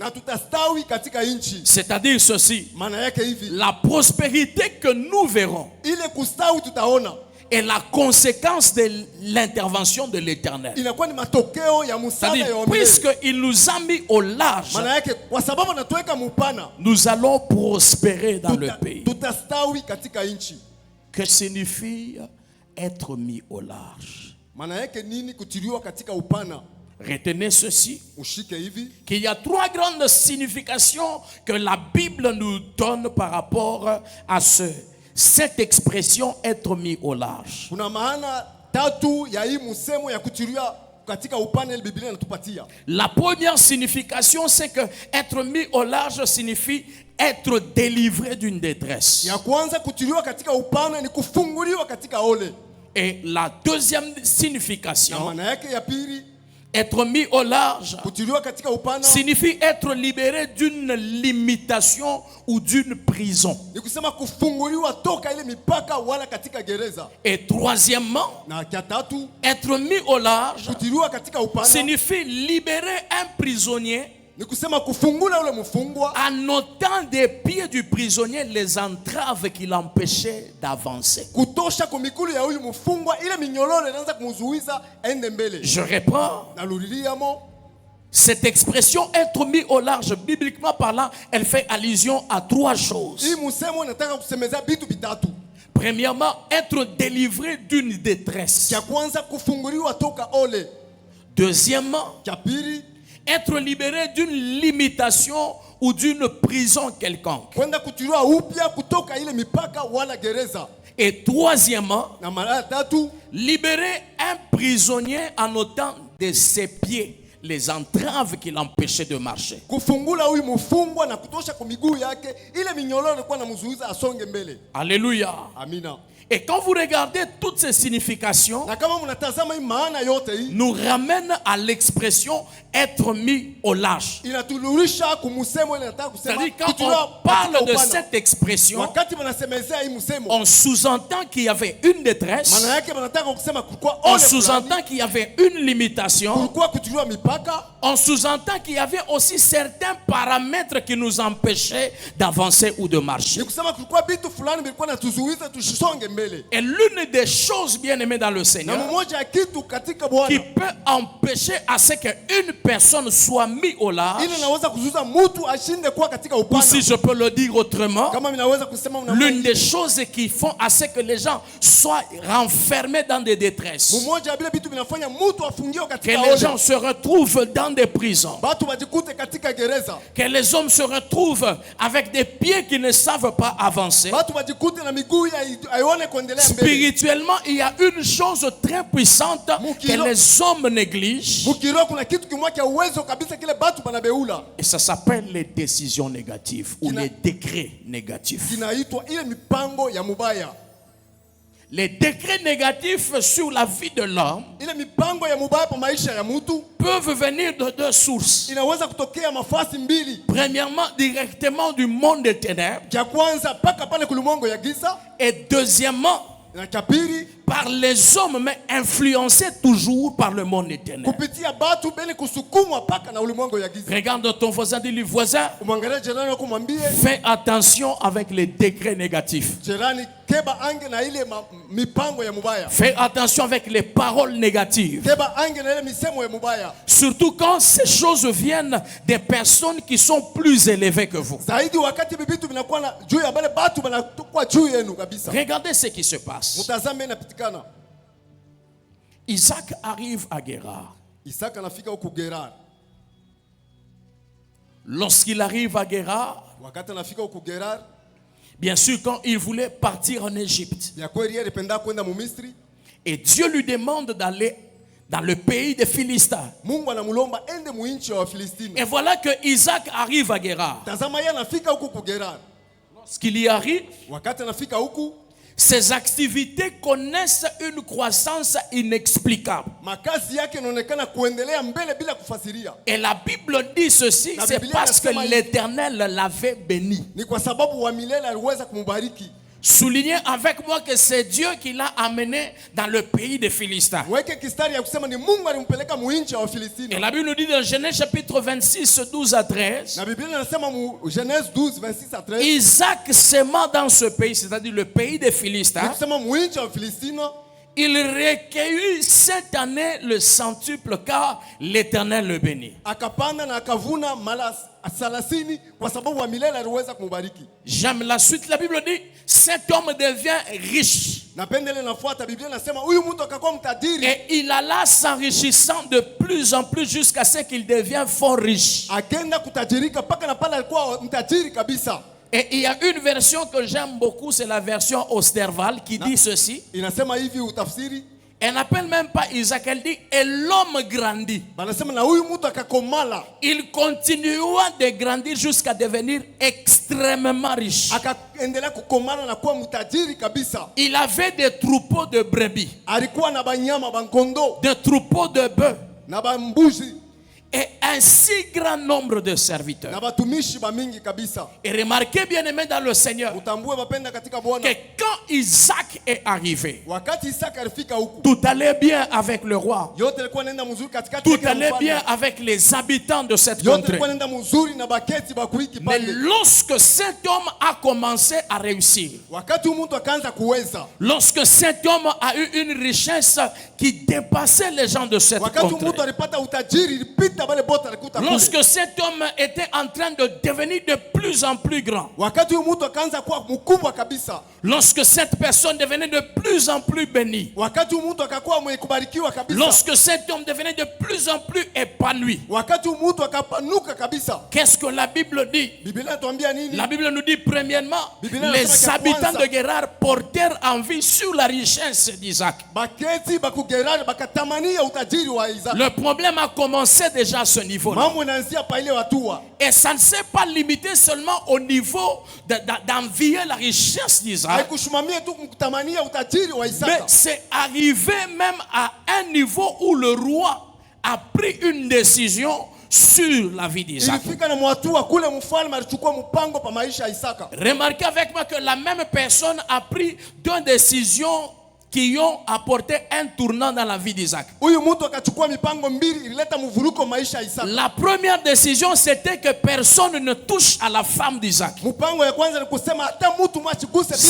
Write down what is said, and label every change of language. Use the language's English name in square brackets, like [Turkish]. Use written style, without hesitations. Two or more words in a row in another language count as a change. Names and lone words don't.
[French] C'est-à-dire ceci: la prospérité que nous verrons est la conséquence de l'intervention de l'Éternel. C'est-à-dire, puisqu'il nous a mis au large, nous allons prospérer dans le pays. Que signifie être mis au large. [Swahili] Maana yake nini kutiliwa katika upana? [French] Retenez ceci, [Swahili] Ushike hivi, [French] qu'il y a trois grandes significations que la Bible nous donne par rapport à cette expression être mis au large. [Swahili] kuna maana tatu ya hii msemo ya kutiliwa katika upana ile Biblia inatupatia. [French] La première signification, c'est que être mis au large signifie être délivré d'une détresse. [Swahili] Ya kwanza kutiliwa katika upana ni kufunguliwa katika ole. [French] Et la deuxième [Swahili] Na [French] signification, [Swahili] maana yake ya pili, [French] être mis au large, [Swahili] kutiliwa katika upana [French] signifie être libéré d'une limitation ou d'une prison. [Swahili] ni kusema kufunguliwa toka ile mipaka wala katika gereza. [French] Et troisièmement, [Swahili] Na ya tatu, [French] être mis au large [Swahili] kutiliwa katika upana [French] signifie libérer un prisonnier [Swahili] ni kusema kufungula ule mfungwa [French] en ôtant des pieds du prisonnier les entraves qui l'empêchaient d'avancer. [Swahili] kutosha kwa mikulu ya huyu mfungwa ile minyololo inaanza kumzuiza aende mbele. [French] Je reprends. [Swahili] Naluliliamo, [French] Cette expression être mis au large, bibliquement parlant, elle fait allusion à trois choses. [Swahili] hii msemo nataka kusemezea vitu vitatu. [French] Premièrement, être délivré d'une détresse. [Swahili] Cha kwanza kufunguliwa toka ole. [French] Deuxièmement, [Swahili] Cha pili [French] être libéré d'une limitation ou d'une prison quelconque. [Swahili] kwenda kutiliwa upya kutoka ile mipaka wala gereza. [French] Et troisièmement, [Swahili] Na mara ya tatu [French] libérer un prisonnier en ôtant de ses pieds les entraves qui l'empêchaient de marcher. [Swahili] kufungula huyu mfungwa na kutosha kwa miguu yake ile minyololo ilikuwa namzuiza asonge mbele. [French] Alléluia. [Swahili] Amina. [French] Et quand vous regardez toutes ces significations, [Swahili] Na kama mnatazama hii maana yote hii [French] nous ramène à l'expression être mis au large. [Swahili] inatulurisha kumsemo ile nataka kusema [French] C'est-à-dire quand [Swahili] kutiliwa [French] on parle [Swahili] katika [French] de [Swahili] upana. [French] cette expression, [Swahili] Wakati wanasemezea hii msemo [French] on sous-entend qu'il y avait une détresse, [Swahili] maana yake wanataka kusema kulikuwa [French] on [Swahili] ole fulani, [French] sous-entend qu'il y avait une limitation, [Swahili] kulikuwa kutiliwa mipaka, [French] on sous-entend qu'il y avait aussi certains paramètres qui nous empêchaient d'avancer ou de marcher. [Swahili] ni kusema kulikuwa vitu fulani vilikuwa natuzuiza tusisonge mbele. [French] Et l'une des choses bien aimées dans le [Swahili] Na [French] Seigneur [Swahili] mmoja ya kitu katika [French] qui [Swahili] Bwana [French] peut empêcher à ce qu'une personne soit mise au large, [Swahili] ili naweza kuzuza mtu ashinde kuwa katika [French] ou [Swahili] upana. [French] si je peux le dire autrement, [Swahili] Kama ninaweza kusema [French] l'une des choses qui font à ce que les gens soient renfermés dans des détresses, [Swahili] mmoja ya vile vitu vinafanya mtu afungiwe [French] que [Swahili] katika [French] les gens [Swahili] ole, [French] se retrouvent dans des prisons, [Swahili] watu wajikute katika gereza, [French] que les hommes se retrouvent avec des pieds qui ne savent pas avancer. [Swahili] watu wajikute na miguu aione kuendelea mbele. [French] Spirituellement, il y a une chose très puissante que les hommes négligent, [Swahili] Mukiro kuna kitu kimwa cha uwezo kabisa kile batu banabeula [French] et ça s'appelle les décisions négatives ou les décrets négatifs. [Swahili] kinaitwa ile mipango ya mubaya. [French] Les décrets négatifs sur la vie de l'homme [Swahili] Ile mipango ya mubaya pa maisha ya mtu [French] peuvent venir de deux sources. [Swahili] inaweza kutokea mafasi mbili. [French] Premièrement, directement du monde des ténèbres, [Swahili] Cha kwanza paka pale kulimongo ya giza, [French] et deuxièmement, [Swahili] na cha pili [French] par les hommes, mais influencés toujours par le monde des ténèbres. [Swahili] kupitia batu bene kusukumwa paka na ulimwengu ya giza. [French] Regarde ton voisin, dis-lui, voisin, [Swahili] Umwangalie jirani wako mwambie, [French] fais attention avec les décrets négatifs. [Swahili] jirani [Lingala] keba ange [Swahili] na ile mipango ya mubaya. [French] Fais attention avec les paroles négatives. [Lingala] Keba ange [Swahili] na ile misemo ya mubaya. [French] Surtout quand ces choses viennent des personnes qui sont plus élevées que vous. [Swahili] Zaidi wakati bibitu vinakuwa na juu ya bale batu banakuwa juu yenu kabisa. [French] Regardez ce qui se passe. [Swahili] Mtazame inapitikana. [French] Isaac arrive à Guérar. [Swahili] Isaka anafika huko Gerar. [French] Lorsqu'il arrive à Guérar, [Swahili] Wakati anafika huko Gerar, [French] bien sûr, quand il voulait partir en Égypte, [Swahili] ya kweli yeye alipenda kwenda mu Misri. [French] et Dieu lui demande d'aller dans le pays des Philistins. [Swahili] Mungu anamulomba ende mu nchi ya Wafilistini. [French] Et voilà que Isaac arrive à Guérar. [Swahili] Tazama yeye anafika huko ku Gerar. [French] Lorsqu'il y arrive, [Swahili] Wakati anafika huko, [French] ses activités connaissent une croissance inexplicable. [Swahili] makazi yake inaonekana kuendelea mbele bila kufasiria. [French] Et la Bible dit ceci, La c'est [Swahili] Biblia [French] parce que [Swahili] inasema hivi. [French] l'Éternel l'avait béni. [Swahili] Ni kwa sababu wa milele aliweza kumbariki. [French] Soulignez avec moi que c'est Dieu qui l'a amené dans le pays des Philistins. [Swahili] Weke kistari ya kusema ni Mungu alimpeleka mu nchi ya Wafilistini. [French] Et la Bible nous dit dans Genèse chapitre 26, 12 à 13, [Swahili] Na Biblia inasema mu Genèse 12 26 à 13. [French] Isaac s'aima dans ce pays, c'est-à-dire le pays des [Swahili] Ni [French] Philistins. [Swahili] kusema mu nchi ya Wafilistini [French] Il recueillit cette année le centuple car l'Éternel le bénit. [Swahili] akapanda na akavuna mara 30 kwa sababu wa milele aliweza kumbariki. [French] J'aime la suite. La Bible dit, cet homme devient riche. [Swahili] napenda ile nafuata Biblia nasema huyu mtu akakuwa mtajiri. [French] Et il alla s'enrichissant de plus en plus jusqu'à ce qu'il devient fort riche. [Swahili] Akaenda kutajirika mpaka na pale alikuwa mtajiri kabisa. [French] Et il y a une version que j'aime beaucoup, c'est la version Osterval qui dit ceci. [Swahili] Inasema hivi utafsiri. [French] Elle n'appelle même pas Isaac, elle dit et l'homme grandit. [Swahili] Banasema na huyu mtu akakomala. [French] Il continua de grandir jusqu'à devenir extrêmement riche. [Swahili] Akaendelea kukomala na kuwa mtajiri kabisa. [French] Il avait des troupeaux de brebis, [Swahili] Alikuwa na banyama bankondo, [French] des troupeaux de bœufs [Swahili] na bambuzi, [French] et un si grand nombre de serviteurs. [Swahili] na batumishi bamingi kabisa. [French] Et remarquez bien aimé dans le Seigneur [Swahili] Utambue bapenda katika Bwana. [French] que quand Isaac est arrivé, [Swahili] Wakati Isaka alifika huku, [French] tout allait bien avec le roi. [Swahili] yote ilikuwa nenda mzuri katikati [French] Tout [Swahili] yake na [French] allait [Swahili] mfalme. [French] bien avec les habitants de cette [Swahili] Yote [French] contrée. [Swahili] ilikuwa nenda mzuri na baketi bakuiki [French] Mais [Swahili] pande. [French] lorsque cet homme a commencé à réussir, [Swahili] Wakati huyu mtu akaanza kuweza, [French] lorsque cet homme a eu une richesse qui dépassait les gens de cette [Swahili] wakati [French] contrée, [Swahili] mtu alipata utajiri ilipita bale bote alikuta kule. [French] lorsque cet homme était en train de devenir de plus en plus grand, [Swahili] Wakati huyu mtu akaanza kuwa mkubwa kabisa, [French] lorsque cette personne devenait de plus en plus bénie, [Swahili] wakati huyu mtu akakuwa mwenye kubarikiwa kabisa, [French] lorsque cet homme devenait de plus en plus épanoui, [Swahili] wakati huyu mtu akapanuka kabisa, [French] qu'est-ce que la Bible dit? [Swahili] Biblia inatuambia nini? [French] La Bible nous dit premièrement, [Swahili] Biblia [French] les [Swahili] inasema [French] habitants [Swahili] kwanza, [French] de Guérard portèrent envie sur la richesse d'Isaac. [Swahili] baketi bakugerani bakatamania utajiri wa Isaka. [French] Le problème a commencé déjà à ce niveau-là. [Swahili] Mambo inaanzia pa ile watua. [French] Et ça ne s'est pas limité seulement au niveau d'envier la richesse d'Isaac, [Swahili] Haikushimamia tu kutamania utajiri wa [French] mais [Swahili] Isaka. [French] c'est arrivé même à un niveau où le roi a pris une décision sur la vie d'Isaac. [Swahili] Ilifika na mwatua kule mfalme alichukua mpango pa maisha ya Isaka. [French] Remarquez avec moi que la même personne a pris deux décisions qui ont apporté un tournant dans la vie d'Isaac. [Swahili] Huyu mtu akachukua mipango mbili ilileta mvuruko maisha ya Isaka. [French] La première décision, c'était que personne ne touche à la femme d'Isaac. [Swahili] Mpango ya kwanza ni kusema hata mtu mwachiguse bibi wa